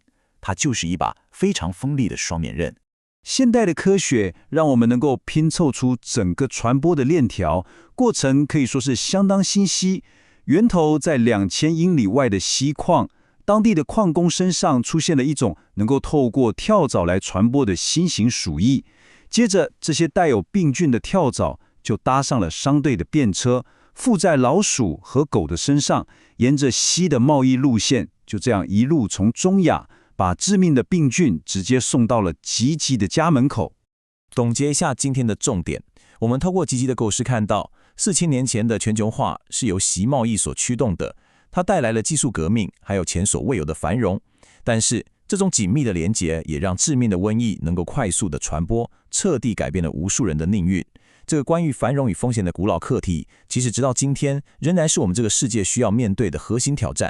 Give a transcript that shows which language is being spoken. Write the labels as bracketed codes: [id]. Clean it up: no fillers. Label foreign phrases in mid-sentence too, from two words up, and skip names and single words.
[zh] 它就是一把非常鋒利的雙面刃。現代的科學讓我們能夠拼湊出整個傳播的鏈條，過程可以說是相當清晰。源頭在2000英里外的錫礦，當地的礦工身上出現了一種能夠透過跳蚤來傳播的新型鼠疫。接着，這些帶有病菌的跳蚤就搭上了商队的便車，附在老鼠和狗的身上，沿着錫的貿易路線，就這樣一路從中亞把致命的病菌直接送到了吉吉的家門口。總結一下今天的重點，我們透過吉吉的故事看到，4000年前的全球化是由錫貿易所驅動的，它帶來了技術革命，還有前所未有的繁榮。但是，這種緊密的連結也讓致命的瘟疫能夠快速的傳播，徹底改變了無數人的命運。這個關於繁榮與風險的古老課題，其實直到今天仍然是我們這個世界需要面對的核心挑戰。